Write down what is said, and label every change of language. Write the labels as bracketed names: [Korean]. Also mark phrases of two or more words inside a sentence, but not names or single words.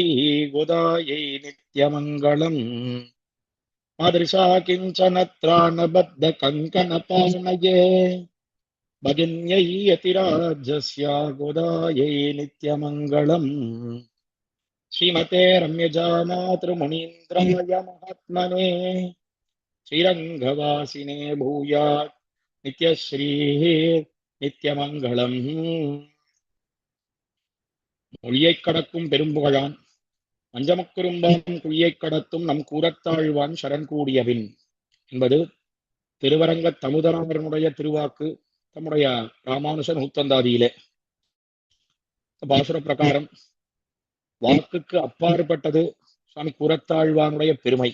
[Sanskrit] गोदायै नित्यमङ्गलम् मादृशा किञ्चन त्राणबद्ध कङ्कणपाणये भगिन्यै यतिराजस्य गोदायै नित्यमङ्गलम् श्रीमते रम्यजा मातृमुनीन्द्राय महात्मने श्रीरङ्गवासिने भूयात् नित्यश्रीः नित्यमङ्गलम् [Tamil] மொழியைக் கடக்கும் பெரும்புகழான் மஞ்சமக்குறும்பான் குழியைக் கடத்தும் நம் கூரத்தாழ்வான் சரண் கூடியவின் என்பது திருவரங்க தமுதனாரனுடைய திருவாக்கு. தம்முடைய ராமானுஷ நூத்தந்தாதியிலே பாசுர பிரகாரம் வாக்குக்கு அப்பாற்பட்டது சுவாமி கூரத்தாழ்வானுடைய பெருமை.